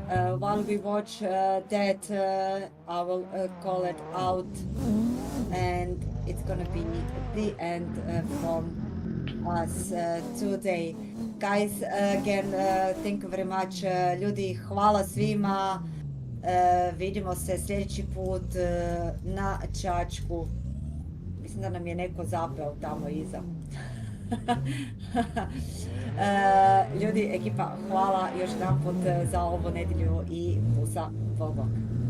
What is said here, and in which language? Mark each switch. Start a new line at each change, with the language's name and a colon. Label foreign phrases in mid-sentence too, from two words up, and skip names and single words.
English: While we watch that, I will call it out, and it's gonna be the end from us today. Guys, again, thank you very much.
Croatian: Ljudi, hvala svima. Vidimo se sljedeći put na Čačku. Mislim da nam je neko zapeo tamo iza. Ljudi, ekipa, hvala još jedanput za ovu nedjelju i pusa, bok bok.